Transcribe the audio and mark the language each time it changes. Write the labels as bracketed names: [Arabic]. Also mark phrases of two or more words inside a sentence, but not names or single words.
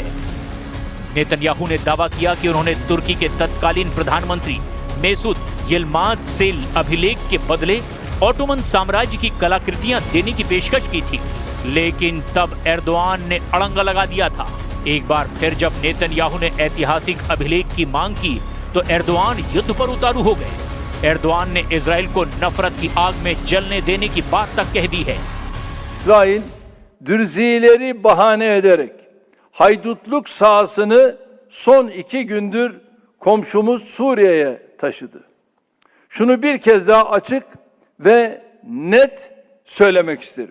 [Hindi] नेतन्याहू ने दावा किया कि उन्होंने तुर्की के तत्कालीन प्रधानमंत्री मेसूद यिल्माज से अभिलेख के बदले ऑटोमन साम्राज्य की कलाकृतियां देने की पेशकश की थी, लेकिन तब एर्दोआन ने अड़ंगा लगा दिया था। एक बार फिर जब नेतन्याहू ने ऐतिहासिक अभिलेख की मांग की तो एर्दोआन युद्ध पर उतारू हो गए। एर्दोआन ने इजराइल को नफरत की आग में जलने देने की बात तक कह दी है। [Turkish] İsrail Dürzileri bahane ederek haydutluk sahasını son 2 gündür komşumuz Suriye'ye taşıdı. Şunu bir kez daha açık ve net söylemek isterim.